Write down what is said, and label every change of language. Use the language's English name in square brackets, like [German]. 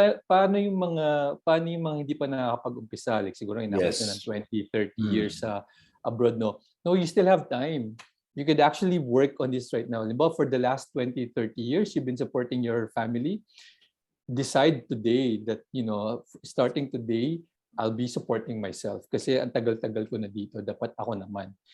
[Filipino] Paano yung mga hindi pa nakakapag-umpisa, like siguro inabot na ng 20, 30 years sa abroad, no? [English] No, you still have time. You could actually work on this right now. But for the last 20, 30 years, you've been supporting your family. Decide today that, starting today, I'll be supporting myself. [Filipino] Kasi ang tagal-tagal ko na dito, dapat ako naman.